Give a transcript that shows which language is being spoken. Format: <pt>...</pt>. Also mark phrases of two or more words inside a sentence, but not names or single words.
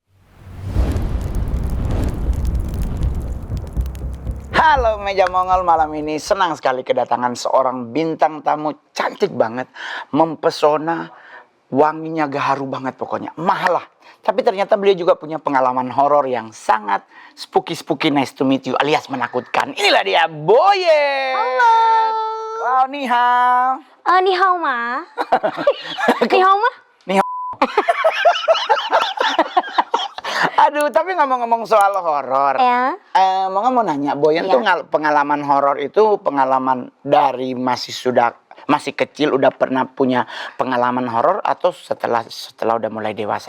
<id>Halo Meja Mongol, malam ini senang sekali kedatangan seorang bintang tamu cantik banget, mempesona, wanginya gaharu banget pokoknya, mahal lah. Tapi ternyata beliau juga punya pengalaman horor yang sangat spooky,</id> <en>nice to meet you</en> <id>alias menakutkan. Inilah dia, Boyen. Halo.</id> <zh>Wow, 你好. 你好吗。你好吗?</zh> <id>Aduh, tapi ngomong-ngomong soal horor, Ya. mau nanya, Boyen Ya. tuh pengalaman horor itu pengalaman dari masih kecil udah pernah punya pengalaman horor atau setelah udah mulai dewasa?</id>